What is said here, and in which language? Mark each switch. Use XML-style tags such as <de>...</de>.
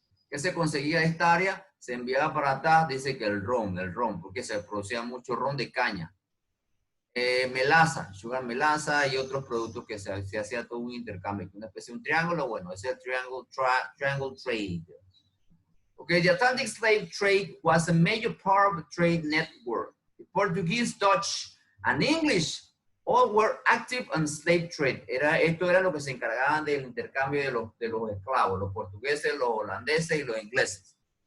<es>¿Qué se conseguía de esta área? Se enviaba para atrás, dice que el ron, porque se producía mucho ron de caña. Melaza, sugar melaza y otros productos que se hacía todo un intercambio. Una especie de un triángulo, bueno, ese es el triangle trade.</es> <en>Okay, the Atlantic slave trade was a major part of the trade network. The Portuguese, Dutch, and English all were active on slave trade.</en> <es>Esto era lo que se encargaban del intercambio de los esclavos, los portugueses, los holandeses y los ingleses.</es>